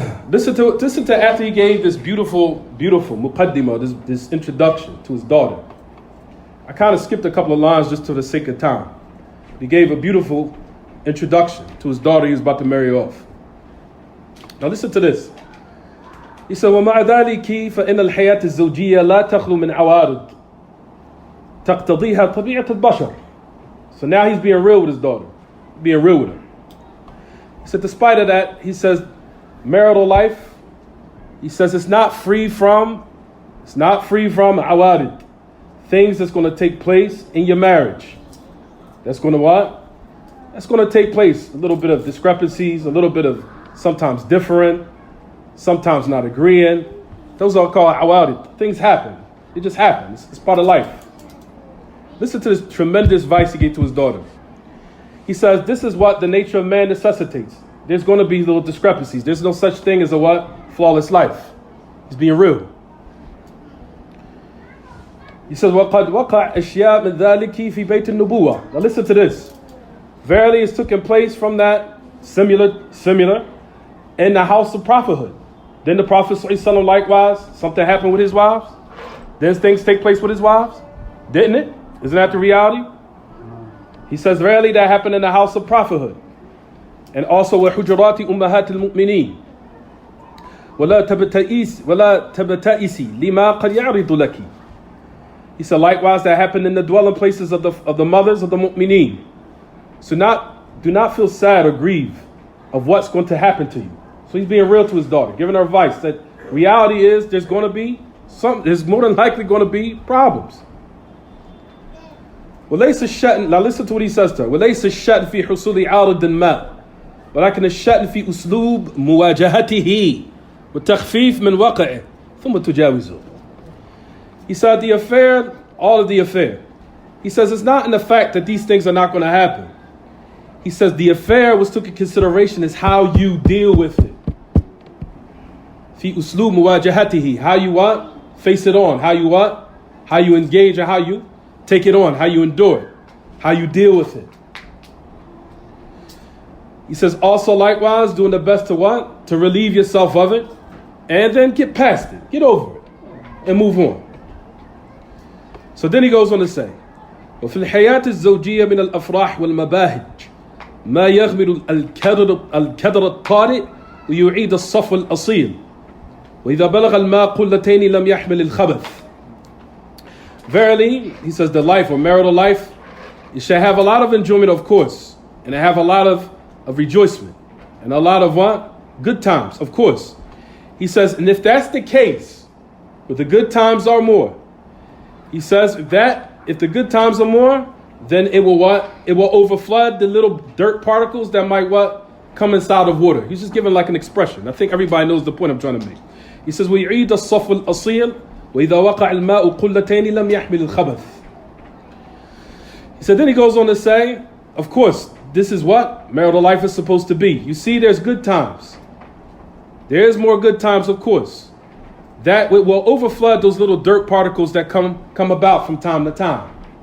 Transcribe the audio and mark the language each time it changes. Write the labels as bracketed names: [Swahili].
[English] Listen to after he gave this beautiful muqaddimah, this introduction to his daughter. I kind of skipped a couple of lines just to the sake of time. He gave a beautiful introduction to his daughter he was about to marry off. Now listen to this. He said, [Arabic] وَمَعَ ذَلِكِ فَإِنَّ الْحَيَاةِ الزَّوْجِيَّةَ لَا تَخْلُو مِنْ عَوَارِضٍ تَقْتَضِيهَا طَبِيعَةُ الْبَشَرِ. [English] So now he's being real with his daughter, being real with her. He said, despite of that, he says, marital life, he says it's not free from awarid, things that's going to take place in your marriage. That's going to what? That's going to take place. A little bit of discrepancies, a little bit of sometimes differing, sometimes not agreeing. Those are called awarid. Things happen. It just happens. It's part of life. Listen to this tremendous advice he gave to his daughter. He says, this is what the nature of man necessitates. There's going to be little discrepancies. There's no such thing as a what? Flawless life. He's being real. He says, [Arabic] وَقَدْ وَقَعْ أَشْيَاء مِنْ ذَلِكِ فِي بَيْتِ النُّبُوَّةِ. [English] Now listen to this. Verily it's taken place from that similar in the house of prophethood. Then the Prophet ﷺ likewise, something happened with his wives. Then things take place with his wives. Didn't it? Isn't that the reality? He says, verily that happened in the house of prophethood. And also [Arabic] وَحُجُرَاتِ أُمَّهَاتِ الْمُؤْمِنِينَ وَلَا تَبْتَئِسِي لِمَا قَدْ يَعْرِضُ لَكِ. [English] He said, likewise, that happened in the dwelling places of the mothers of the mu'mineen. So do not feel sad or grieve of what's going to happen to you. So he's being real to his daughter, giving her advice that reality is there's going to be there's more than likely going to be problems. [Arabic] وليس الشأن, [English] now listen to what he says to her. [Arabic] وليس الشأن في حصول عارض ما ولكن الشأن في أسلوب مواجهته والتخفيف من وقعه ثم تجاوزه. [English] He said the affair, all of the affair. He says it's not in the fact that these things are not going to happen. He says the affair was took into consideration is how you deal with it. [Arabic] في أسلوب مواجهته, [English] how you what? Face it on. How you what? How you engage and how you take it on, how you endure it, how you deal with it. He says also likewise doing the best to what? To relieve yourself of it and then get past it, get over it and move on. So then he goes on to say, [Arabic] وفي الحياة الزوجية من الأفراح والمباهج ما يغمر الكدر الطارئ ويعيد الصفو الأصيل وإذا بلغ الماء قلتين لم يحمل الخبث. [English] Verily, he says, the life or marital life, you shall have a lot of enjoyment, of course, and have a lot of rejoicement, and a lot of what? Good times, of course. He says, and if that's the case, but the good times are more, he says that if the good times are more, then it will what? It will overflood the little dirt particles that might what? Come inside of water. He's just giving like an expression. I think everybody knows the point I'm trying to make. He says, [Arabic] وَيُعِيدَ الصَّفْوَ الْأَصِيلِ وَإِذَا وَقَعَ الْمَاءُ قُلَّتَيْنِ لَمْ يَحْمِلِ الْخَبَثِ. [English] He said, then he goes on to say, of course, this is what marital life is supposed to be. You see, there's good times. There is more good times, of course. That will overflood those little dirt particles that come about from time to time.